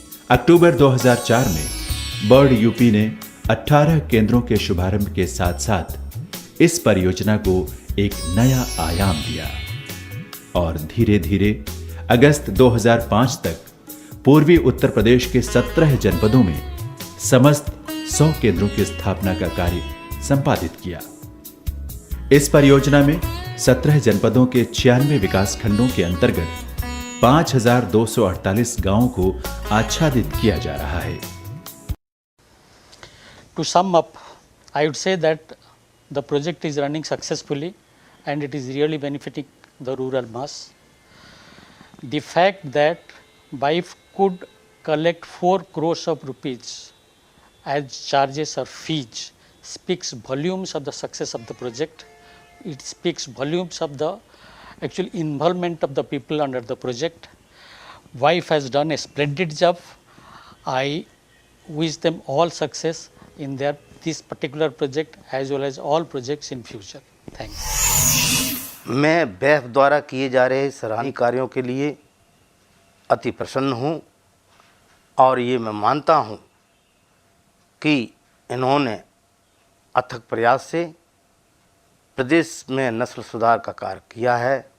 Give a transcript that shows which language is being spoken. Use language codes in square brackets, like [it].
[hi] अक्टूबर 2004 में bird UP ने 18 केंद्रों के शुभारंभ के साथ साथ इस परियोजना को एक नया आयाम दिया और धीरे धीरे अगस्त 2005 तक पूर्वी उत्तर प्रदेश के 17 जनपदों में समस्त 100 केंद्रों की स्थापना का कार्य संपादित किया। इस परियोजना में 17 जनपदों के 96 विकास खंडों के अंतर्गत 5248 गांवों को आच्छादित किया जा रहा है। [en] To sum up, I would say that the project is running successfully and it is really benefiting the rural mass. the fact that BIF could collect 4 crores of rupees as charges or fees speaks volumes of the success of the project. It speaks volumes of the actual involvement of the people under the project. BIF has done a splendid job. I wish them all success in this particular project as well as all projects in future. Thanks. [hi] मैं BIF द्वारा किए जा रहे सराहनीय कार्यों के लिए अति प्रसन्न हूँ और ये मैं मानता हूँ कि इन्होंने अथक प्रयास से प्रदेश में नस्ल सुधार का कार्य किया है।